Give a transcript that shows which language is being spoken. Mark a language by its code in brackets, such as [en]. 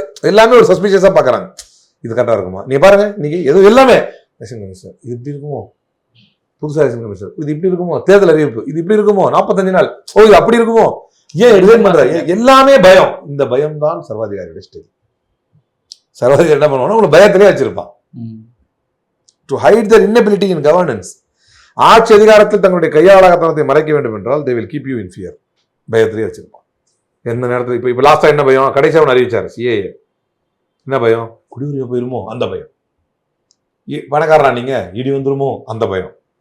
[ta] எல்லாமே ஒரு சஸ்பிஷியஸா பாக்குறாங்க. இது கரெக்டா இருக்குமா? நீங்க பாருங்க, இன்னைக்கு எதுவும் எல்லாமே எலெக்ஷன் கமிஷனர் இது இப்படி இருக்குமோ, புதுசா எலெக்ஷன் கமிஷனர் இது இப்படி இருக்குமோ, தேர்தல் அறிவிப்பு இது இப்படி இருக்குமோ, 45 நாள் ஓ இது அப்படி இருக்குமோ, ஏன் ரிசைன் பண்றாங்க? எல்லாமே பயம். இந்த பயம் தான் சர்வாதிகாரியோட ஸ்டைல். சர்வாதிகாரி என்ன பண்ணுவாங்கன்னா உங்களை பயத்திலே வச்சிருப்பான். [en] To hide their inability in governance. [ta] ஆட்சி அதிகாரத்தில் தங்களுடைய கையாளகத்தனத்தை மறைக்க வேண்டும் என்றால் [en] they will keep you in fear. [ta] பயத்திலே வச்சிருப்பான். எந்த நேரத்தில் இப்ப லாஸ்டா என்ன பயம்? கடைசியா ஒன்று அறிவிச்சாரு சிஏஏ. என்ன பயம்? குடியுரிமை போயிருமோ அந்த பயம். பணக்காரரா நீங்க இடி வந்துருமோ அந்த பயம்.